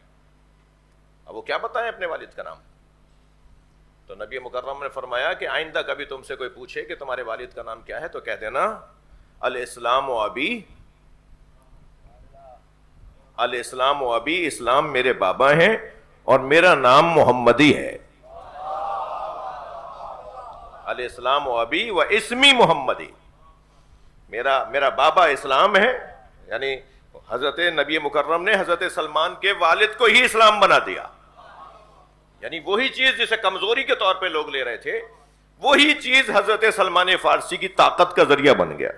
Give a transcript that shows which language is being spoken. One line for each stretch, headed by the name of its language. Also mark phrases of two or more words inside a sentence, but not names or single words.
Urdu: اب وہ کیا بتائیں اپنے والد کا نام؟ تو نبی مکرم نے فرمایا کہ آئندہ کبھی تم سے کوئی پوچھے کہ تمہارے والد کا نام کیا ہے تو کہہ دینا
Arabic: الاسلام و ابی, الاسلام و ابی,
Urdu: اسلام میرے بابا ہیں اور میرا نام محمدی ہے.
Arabic: الاسلام و ابی و اسمی محمدی,
Urdu: میرا بابا اسلام ہے. یعنی حضرت نبی مکرم نے حضرت سلمان کے والد کو ہی اسلام بنا دیا. یعنی وہی چیز جسے کمزوری کے طور پہ لوگ لے رہے تھے, وہی چیز حضرت سلمان فارسی کی طاقت کا ذریعہ بن گیا.